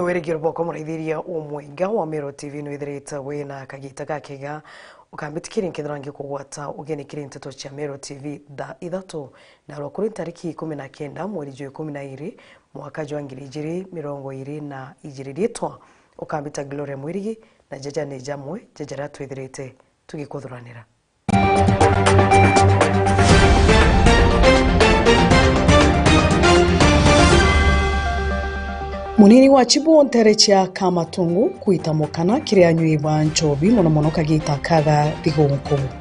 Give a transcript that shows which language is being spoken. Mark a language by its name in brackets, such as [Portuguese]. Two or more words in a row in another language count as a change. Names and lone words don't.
[Meru] Tugire boko murithiria umwinga wa Mero TV no ithirite wina kagita gakiga ukambitikiria nkidrangi kugwata ugeni kirinteto cha Mero TV da ithatu na rokuri tariki 19 mwezi wa 12 mwaka wa 2022 ritwa ukambita Gloria Mwirigi na jaja ne jamwe jajara twithirite tugikuthuranira. Munini wa Chibu Nterechia Kamatungu kuitamukana kiria nyuiba nchobi muno kagita kaga thigunku.